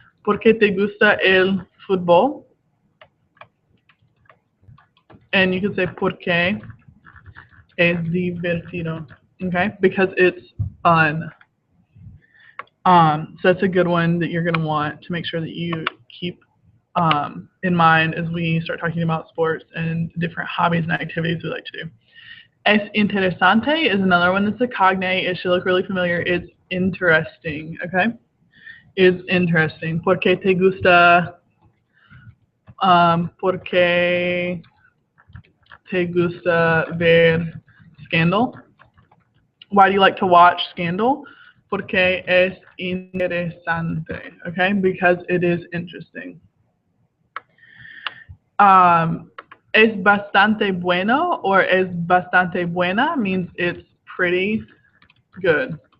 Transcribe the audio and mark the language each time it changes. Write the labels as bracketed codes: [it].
[es] ¿Por qué te gusta el fútbol? [en] And you could say [es] ¿Por qué es divertido? [en] Okay, because it's fun. So that's a good one that you're going to want to make sure that you keep in mind as we start talking about sports and different hobbies and activities we like to do. [es] Es interesante [en] is another one that's a cognate. It should look really familiar. It's interesting. Okay, it's interesting. [es] ¿Por qué te gusta? ¿Por qué te gusta ver Scandal? [en] Why do you like to watch Scandal? [es] Porque es interesante. [en] Okay, because it is interesting. [es] Es bastante bueno [en] or [es] es bastante buena [en] means it's pretty good.